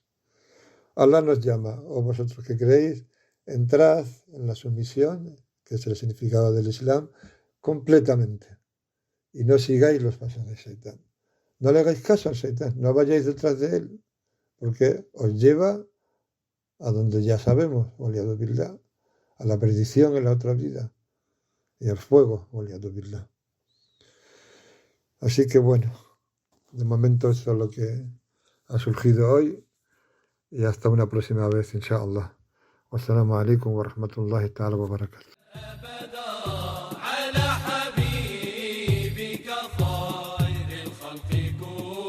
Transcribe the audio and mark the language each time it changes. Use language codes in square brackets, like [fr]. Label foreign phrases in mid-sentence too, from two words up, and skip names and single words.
[es] Allah nos llama, o vosotros que creéis, entrad en la sumisión, que es el significado del Islam, completamente. Y no sigáis los pasos del Shaitán. No le hagáis caso al Shaitán, no vayáis detrás de él, porque os lleva a donde ya sabemos, [ar] والعياذ بالله, [es] a la perdición en la otra vida, y al fuego, [ar] والعياذ بالله. [es] Así que bueno, de momento eso es lo que ha surgido hoy, y hasta una próxima vez, inshallah. [ar] والسلام عليكم ورحمة الله تعالى وبركاته.